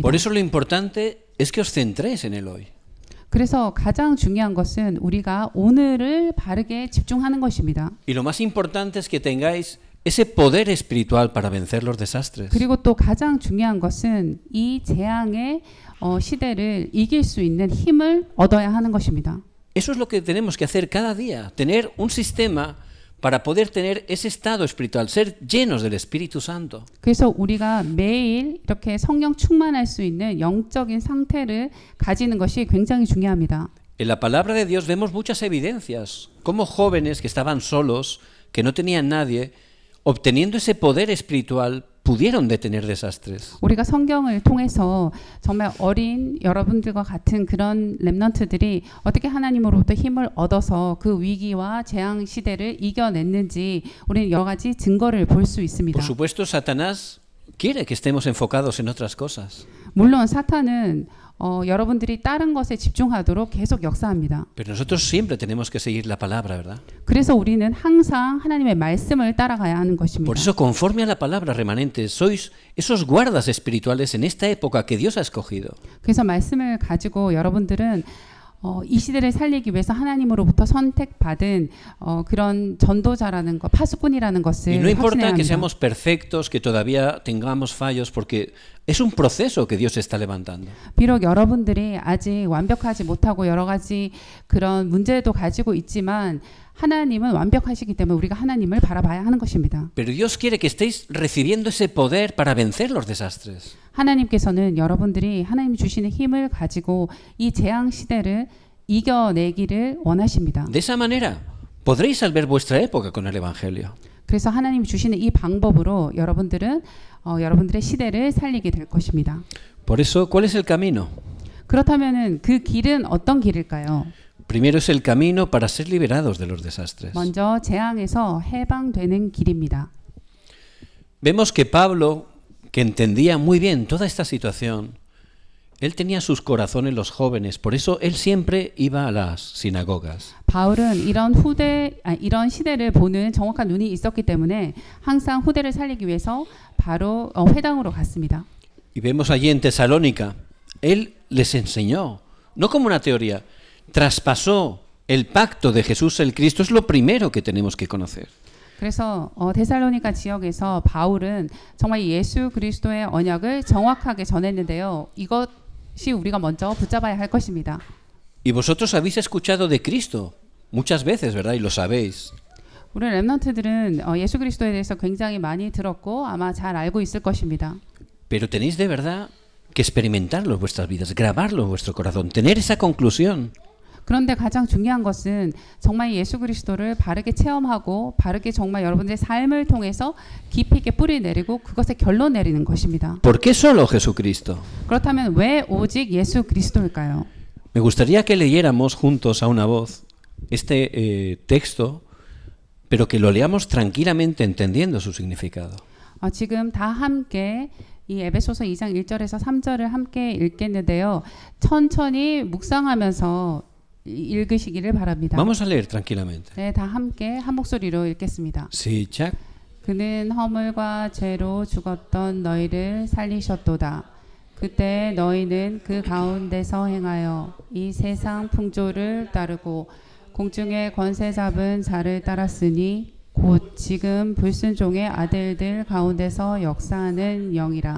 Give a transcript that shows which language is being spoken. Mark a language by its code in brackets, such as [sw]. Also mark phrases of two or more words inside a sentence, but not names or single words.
[es] Por eso lo importante es que os centréis en el hoy. [ko] 그래서 가장 중요한 것은 우리가 오늘을 바르게 집중하는 것입니다. [es] Y lo más importante es que tengáis ese poder espiritual para vencer los desastres. [ko] 그리고 또 가장 중요한 것은 이 재앙의 시대를 이길 수 있는 힘을 얻어야 하는 것입니다. [es] Eso es lo que tenemos que hacer cada día, tener un sistema para poder tener ese estado espiritual, ser llenos del Espíritu Santo. [ko] 그래서 우리가 매일 이렇게 성령 충만할 수 있는 영적인 상태를 가지는 것이 굉장히 중요합니다. [es] En la palabra de Dios vemos muchas evidencias, como jóvenes que estaban solos, que no tenían nadie, obteniendo ese poder espiritual, pudieron detener desastres. [ko] 우리가 성경을 통해서 정말 어린 여러분들과 같은 그런 렘넌트들이 어떻게 하나님으로부터 힘을 얻어서 그 위기와 재앙 시대를 이겨냈는지 우리는 여러 가지 증거를 볼 수 있습니다. [es] Por supuesto, Satanás quiere que estemos enfocados en otras cosas. [ko] 물론 사탄은 여러분들이 다른 것에 집중하도록 계속 역사합니다. [es] Pero nosotros siempre tenemos que seguir la palabra, ¿verdad? [ko] 그래서 우리는 항상 하나님의 말씀을 따라가야 하는 것입니다. [es] Por eso, conforme a la palabra remanente, sois esos guardas espirituales en esta época que Dios ha escogido. [ko] 그래서 말씀을 가지고 여러분들은 이 시대를 살리기 위해서 하나님으로부터 선택받은 그런 전도자라는 것, 파수꾼이라는 것을 [es] Y no importa [ko] 확신해야 [es] que [ko] 합니다. [es] seamos perfectos, que todavía tengamos fallos, porque es un proceso que Dios está levantando. [ko] 비록 여러분들이 아직 완벽하지 못하고 여러 가지 그런 문제도 가지고 있지만 하나님은 완벽하시기 때문에 우리가 하나님을 바라봐야 하는 것입니다. [es] Pero Dios quiere que estéis recibiendo ese poder para vencer los desastres. [ko] 하나님께서는 여러분들이 하나님 주시는 힘을 가지고 이 재앙 시대를 이겨내기를 원하십니다. [es] De esa manera podréis salvar vuestra época con el Evangelio. [ko] 그래서 하나님이 주시는 이 방법으로 여러분들은 여러분들의 시대를 살리게 될 것입니다. [es] Por eso, ¿cuál es el camino? [ko] 그렇다면은 그 길은 어떤 길일까요? [es] Primero es el camino para ser liberados de los desastres. [ko] 먼저 재앙에서 해방되는 길입니다. [es] Vemos que Pablo, que entendía muy bien toda esta situación, él tenía sus corazones los jóvenes, por eso él siempre iba a las sinagogas. [ko] 바울은 이런 시대를 보는 정확한 눈이 있었기 때문에 항상 후대를 살리기 위해서 바로 회당으로 갔습니다. [es] Y vemos allí en Tesalónica, él les enseñó, no como una teoría, traspasó el pacto de Jesús el Cristo, es lo primero que tenemos que conocer. [ko] 그래서 데살로니가 지역에서 바울은 정말 예수 그리스도의 언약을 정확하게 전했는데요. 이것이 우리가 먼저 붙잡아야 할 것입니다. [es] Y vosotros habéis escuchado de Cristo muchas veces, ¿verdad? Y lo sabéis. [ko] 우리 렘넌트들은 예수 그리스도에 대해서 굉장히 많이 들었고 아마 잘 알고 있을 것입니다. [es] Pero tenéis de verdad que experimentarlo en vuestras vidas, grabarlo en vuestro corazón, tener esa conclusión. [ko] 그런데 가장 중요한 것은 정말 예수 그리스도를 바르게 체험하고 바르게 정말 여러분들의 삶을 통해서 깊이 있게 뿌리 내리고 그것에 결론 내리는 것입니다. [es] ¿Por qué solo Jesucristo? [ko] 그렇다면 왜 오직 예수 그리스도일까요? [es] Me gustaría que leyéramos juntos a una voz este texto, pero que lo leamos tranquilamente entendiendo su significado. [ko] 지금 다 함께 이 에베소서 2장 1절에서 3절을 함께 읽겠는데요. 천천히 묵상하면서 읽으시기를 바랍니다. [es] Vamos a leer tranquilamente. [ko] 네, 다 함께 한 목소리로 읽겠습니다. 시작. 그는 허물과 죄로 죽었던 너희를 살리셨도다. 그때 너희는 그 가운데서 행하여 이 세상 풍조를 따르고 공중의 권세 잡은 자를 따랐으니 곧 지금 불순종의 아들들 가운데서 역사하는 영이라.